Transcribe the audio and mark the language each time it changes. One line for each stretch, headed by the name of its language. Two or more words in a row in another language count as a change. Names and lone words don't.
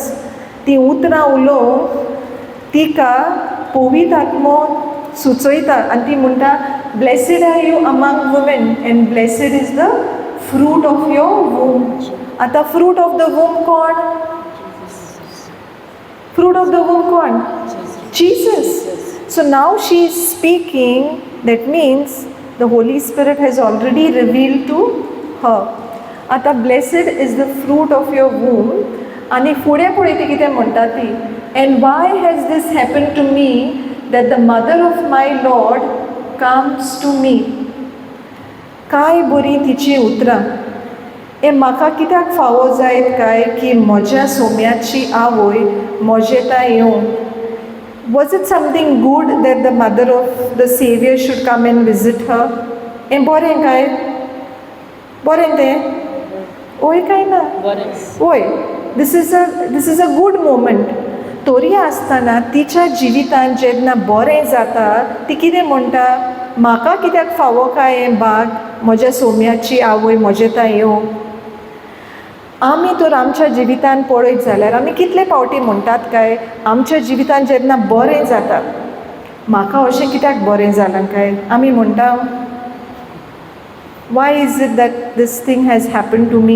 Konkani: ती उतरां उलोवंक तिका पवित्र आत्मो सुचयता आनी ती म्हणटा,
English: "Blessed are you among women, and blessed is the fruit of your womb."
Konkani: आता
English: fruit of the womb
Konkani: कोण?
English: fruit of the womb
Konkani: कोण?
English: Jesus. So now she is speaking. That means the Holy Spirit has already revealed to her. आतां blessed is the fruit of your womb,
Konkani: आनी फुडें पळय ती कितें म्हणटा ती,
English: and why has this happen to me that the mother of my Lord comes to me.
Konkani: काय बरीं तिची उतरां. हें म्हाका कित्याक फावो जायत काय की म्हज्या सोम्याची आवय म्हजेता येवंक.
English: Was it something good that the mother of the Savior should come and visit her?
Konkani: हें बरें काय? बरें तें? ओय काय ना? ओय,
English: this is a good moment.
Konkani: तोरी आसतना तिच्या जिवितान जेन्ना बरें जाता ती कितें म्हणटा, म्हाका कित्याक फावो काय हें भाग म्हज्या सोम्याची आवय म्हजेता येवंक. आमी तर आमच्या जिवितान पळयत जाल्यार आमी कितले फावटी म्हणटात काय, आमच्या जिवितान जेन्ना बरें जाता, म्हाका अशें कित्याक बरें जालां काय, आमी म्हणटा
English: why is it that this thing has happen to me.